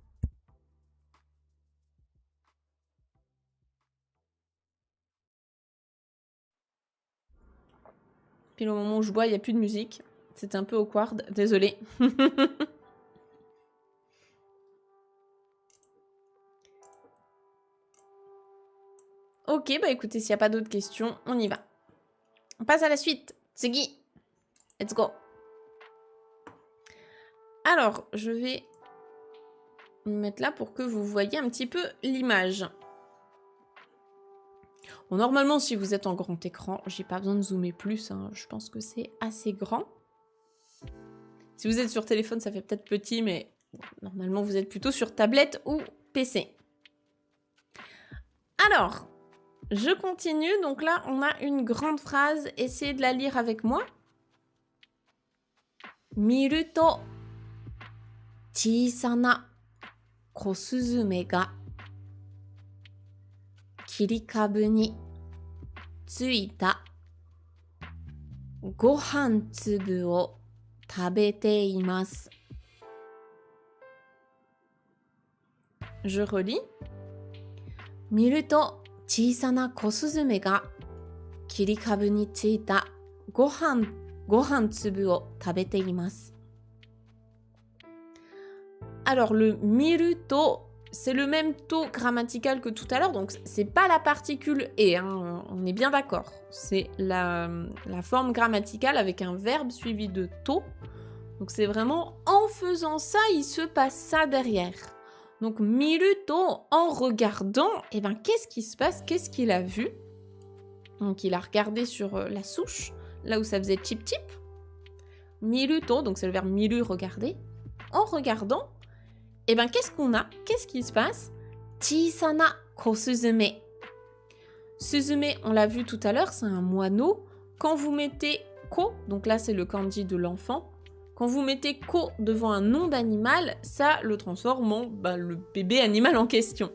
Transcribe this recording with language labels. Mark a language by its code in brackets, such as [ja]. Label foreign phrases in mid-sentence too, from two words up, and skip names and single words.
[fr] Puis au moment où je bois, il n'y a plus de musique. C'est un peu awkward, désolée. Ok, bah écoutez, s'il n'y a pas d'autres questions, on y va. On passe à la suite. Tsugi. [en] Let's go. [fr] Alors, je vais me mettre là pour que vous voyez un petit peu l'image. Bon, normalement, si vous êtes en grand écran, j'ai pas besoin de zoomer plus. Hein. Je pense que c'est assez grand. Si vous êtes sur téléphone, ça fait peut-être petit, mais normalement, vous êtes plutôt sur tablette ou PC. Alors, je continue. Donc là, on a une grande phrase. Essayez de la lire avec moi. [ja] 見ると小さな子雀が切り株に付いたご飯粒を食べています. [fr] Je relis. [ja] 見ると小さな子雀が切り株に付いたご飯粒を食べています. [fr] Alors, le [ja] 見ると, [fr] c'est le même to grammatical que tout à l'heure, donc c'est pas la particule et, hein, on est bien d'accord. C'est la forme grammaticale avec un verbe suivi de to. Donc c'est vraiment en faisant ça, il se passe ça derrière. Donc [ja] 見ると, [fr] en regardant, et ben qu'est-ce qui se passe? Qu'est-ce qu'il a vu? Donc il a regardé sur la souche, là où ça faisait chip chip. [ja] 見ると, [fr] donc c'est le verbe miru, regarder. En regardant, et ben qu'est-ce qu'on a? Qu'est-ce qui se passe? [ja] 小さな子雀. [fr] Suzume, on l'a vu tout à l'heure, c'est un moineau. Quand vous mettez ko, donc là c'est le kanji de l'enfant, quand vous mettez ko devant un nom d'animal, ça le transforme en le bébé animal en question.